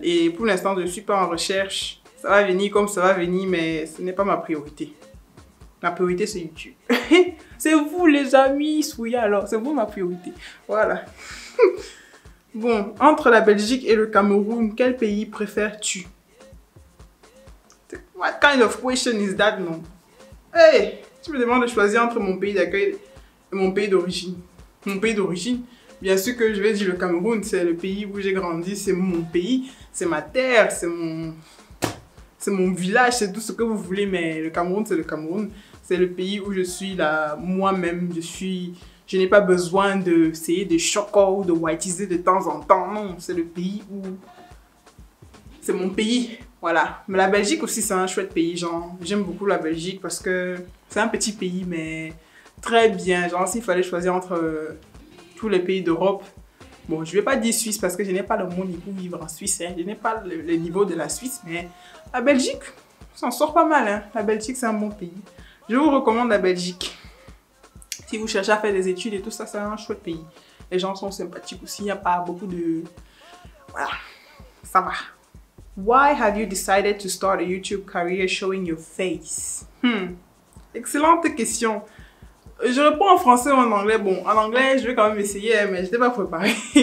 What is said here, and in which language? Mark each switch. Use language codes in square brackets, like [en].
[fr] Et pour l'instant, je ne suis pas en recherche. Ça va venir comme ça va venir, mais ce n'est pas ma priorité. Ma priorité, c'est YouTube. C'est vous, les amis, Souya, alors. C'est vous, ma priorité. Voilà. Bon, entre la Belgique et le Cameroun, quel pays préfères-tu? [en] What kind of question is that, non? [fr] Hey, tu me demandes de choisir entre mon pays d'accueil et mon pays d'origine. Mon pays d'origine, bien sûr que je vais dire le Cameroun. C'est le pays où j'ai grandi, c'est mon pays, c'est ma terre, c'est mon village, c'est tout ce que vous voulez, mais le Cameroun, c'est le Cameroun. C'est le pays où je suis là, moi-même, je n'ai pas besoin d'essayer de choquer ou de whiteiser de temps en temps. Non, c'est le pays où... C'est mon pays. Voilà. Mais la Belgique aussi, c'est un chouette pays, genre. J'aime beaucoup la Belgique parce que c'est un petit pays, mais très bien. Genre, s'il fallait choisir entre tous les pays d'Europe, bon, je vais pas dire Suisse parce que je n'ai pas le monde pour vivre en Suisse. Hein. Je n'ai pas le niveau de la Suisse, mais la Belgique, ça en sort pas mal. Hein. La Belgique, c'est un bon pays. Je vous recommande la Belgique. Si vous cherchez à faire des études et tout ça, c'est un chouette pays. Les gens sont sympathiques aussi. Il n'y a pas beaucoup de... Voilà, ça va. [en] Why have you decided to start a YouTube career showing your face? [fr] Excellente question. Je réponds en français ou en anglais. Bon, en anglais, je vais quand même essayer, mais je n'étais pas préparée.